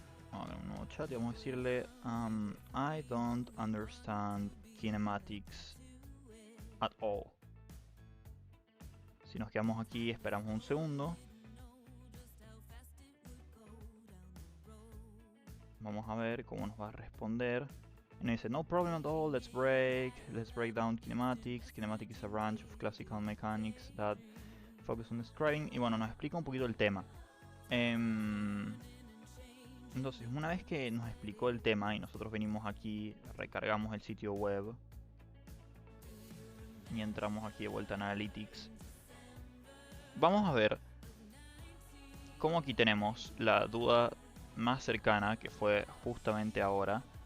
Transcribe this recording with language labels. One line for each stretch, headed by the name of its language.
Spanish: Vamos a crear un nuevo chat y vamos a decirle
English: I don't understand kinematics at all.
Spanish: Si nos quedamos aquí, esperamos un segundo. Vamos a ver cómo nos va a responder. Y nos dice,
English: no problem at all, let's break down kinematics. Kinematics is a branch of classical mechanics that focus on describing.
Spanish: Y bueno, nos explica un poquito el tema. Entonces, una vez que nos explicó el tema y nosotros venimos aquí, recargamos el sitio web y entramos aquí de vuelta en Analytics, vamos a ver cómo aquí tenemos la duda más cercana, que fue justamente ahora.